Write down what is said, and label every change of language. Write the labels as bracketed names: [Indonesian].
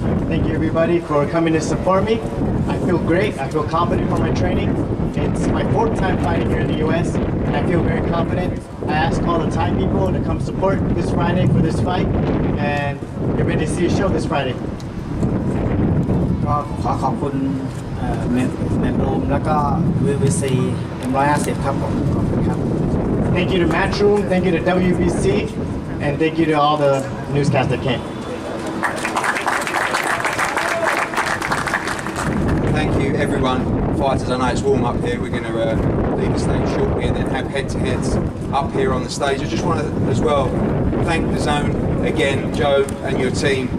[English] Thank you everybody for coming to support me. I feel great. I feel confident for my training. It's my 4th time fighting here in the US, and I feel very confident. I ask all the Thai people to come support this Friday for this fight, and get ready to see a show this Friday. [Thai] ก็ขอขอบคุณแมนรูมแล้วก็ VVC 150 ครับผมขอบคุณครับ [English] Thank you to Matchroom, thank you to WBC, and thank you to all the newscast that came. Thank you, everyone. Fighters, I know it's warm up here. We're going to leave the stage shortly and then have head-to-heads up here on the stage. I just want to, as well, thank DAZN again, Joe and your team.